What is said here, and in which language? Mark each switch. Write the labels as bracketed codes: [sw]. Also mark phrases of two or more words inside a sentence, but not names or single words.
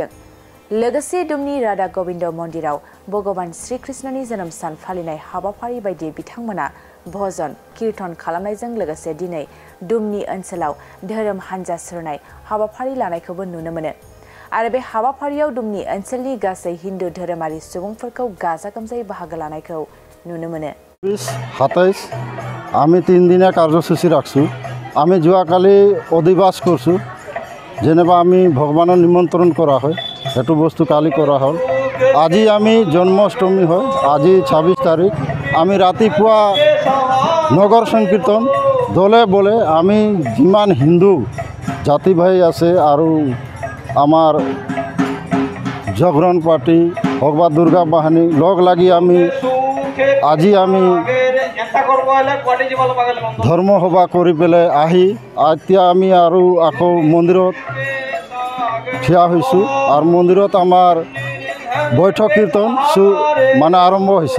[brx] लोगोसे दुमनि राधा गोविंद मन्दिराव भगवान श्री कृष्णनि जोनोम सान फालिनाय हाबाफारि बायदि बिथांमोना भजन कीर्तन खालामनायजों लोगोसे दिनै दुमनि ओनसोलाव धोरोम हानजा सुरनाय हाबाफारि लानायखौबो नुनो मोनो। आरो बे हाबाफारियाव दुमनि ओनसोलनि गासै हिन्दु धोरोमारि सुबुंफोरखौ गाजा गोमजायै बाहागो लानायखौ नुनो मोनो। [as] 27 আমি 3 দিনীয়া কাৰ্যসূচী ৰাখছো। আমি যোৱাকালি অধিবাস কৰিছোঁ, যেনিবা আমি ভগৱানৰ নিমন্ত্ৰণ কৰা হয় সেইটো বস্তু কালি কৰা হ'ল। আজি আমি জন্মাষ্টমী হয়, আজি 26 তাৰিখ। আমি ৰাতিপুৱা নগৰ সংকীৰ্তন দলে বলে আমি যিমান হিন্দু জাতি ভাই আছে আৰু আমাৰ জাগৰণ পাৰ্টি হওক বা দুৰ্গা বাহিনী লগ লাগি আজি আমি ধৰ্ম সভা কৰি পেলাই আহি এতিয়া আমি আৰু আকৌ মন্দিৰত থিয়া হৈছোঁ আৰু মন্দিৰত আমাৰ বৈঠক কীৰ্তন মানে আৰম্ভ হৈছে।